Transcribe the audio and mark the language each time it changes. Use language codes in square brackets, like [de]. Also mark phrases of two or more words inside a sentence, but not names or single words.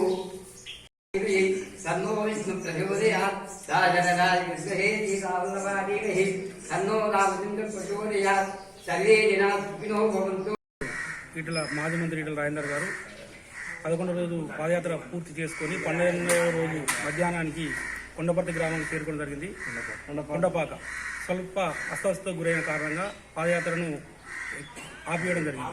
[sa] सन्नो विष्णु प्रचोदयात् साजनराजगृहेति कावलवादीमहि सन्नो रामचन्द्र प्रचोदयात् सर्वे जनाः सुखिनो भवन्तु. [te] ఈటల మాజీ మంత్రి ఈటల రాజేందర్ గారు 11వ రోజు పాదయాత్ర పూర్తి చేసుకొని 12వ రోజు మధ్యాహ్నానికి కొండపర్తి గ్రామానికి చేరుకోవడం జరిగింది. కొండపాక స్వల్ప అస్వస్థతకు గురైన కారణంగా పాదయాత్రను ఆపివేయడం జరిగింది.